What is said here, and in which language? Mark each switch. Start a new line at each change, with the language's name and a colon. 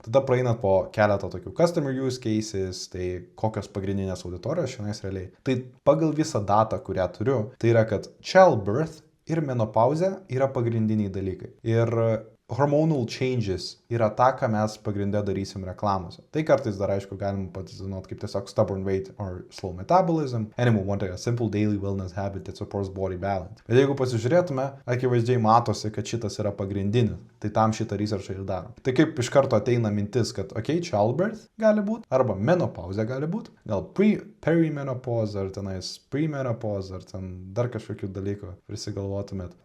Lithuanian: Tada praeinat po keletą tokių
English: customer use cases,
Lithuanian: tai kokios pagrindinės auditorijos šiandien realiai. Tai pagal visą datą, kurią turiu, tai yra, kad childbirth ir menopauzė yra pagrindiniai dalykai. Ir
English: hormonal changes
Lithuanian: yra ta, ką mes pagrinde darysim reklamose. Tai kartais dar aišku galim pozicionuoti kaip tiesiog
English: stubborn weight or slow metabolism. Anyone want a simple daily wellness habit that supports body balance.
Lithuanian: Bet jeigu pasižiūrėtume, akivaizdžiai matosi, kad šitas yra pagrindinis. Tai tam šitą researchą ir darom. Tai kaip iš karto ateina mintis, kad childbirth gali būti, arba menopauzė gali būti, gal perimenopause, ar tenais premenopause, ar ten dar kažkokių dalykų prisigalvotumėt.